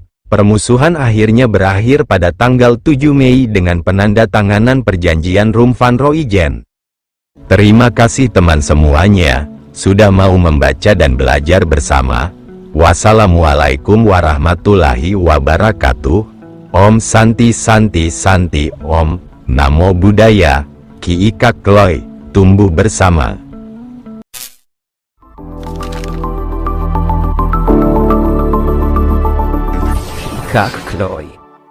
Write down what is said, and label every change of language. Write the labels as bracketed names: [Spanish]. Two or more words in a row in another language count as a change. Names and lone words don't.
[Indonesian] Permusuhan akhirnya berakhir pada tanggal 7 Mei dengan penandatanganan perjanjian Rum Van Rooijen. Terima kasih teman semuanya, sudah mau membaca dan belajar bersama. [Arabic] والسلام عليكم ورحمة الله وبركاته. [Sanskrit] ॐ शान्ति शान्ति शान्ति ॐ. [Pali] Namo Buddhaya. [Indonesian] Ki Ika Kloy. Tumbuh bersama. Kak Kloy.